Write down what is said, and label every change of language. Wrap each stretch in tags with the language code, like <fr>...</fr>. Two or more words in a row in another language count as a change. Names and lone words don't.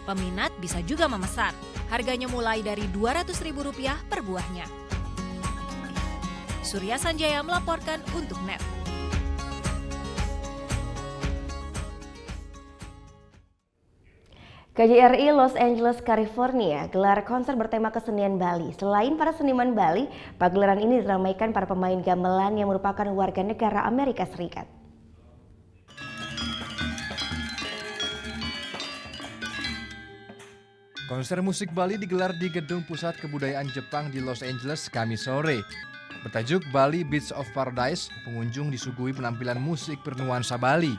<id>Peminat bisa juga memesan. Harganya mulai dari Rp200.000 per buahnya. Surya Sanjaya melaporkan untuk NET. KJRI Los Angeles, California gelar konser bertema kesenian Bali. Selain para seniman Bali, pagelaran ini diramaikan para pemain gamelan yang merupakan warga negara Amerika Serikat. Konser musik Bali digelar di Gedung Pusat Kebudayaan Jepang di Los Angeles Kamis sore. Bertajuk Bali Beats of Paradise, pengunjung disuguhi penampilan musik bernuansa Bali.</id>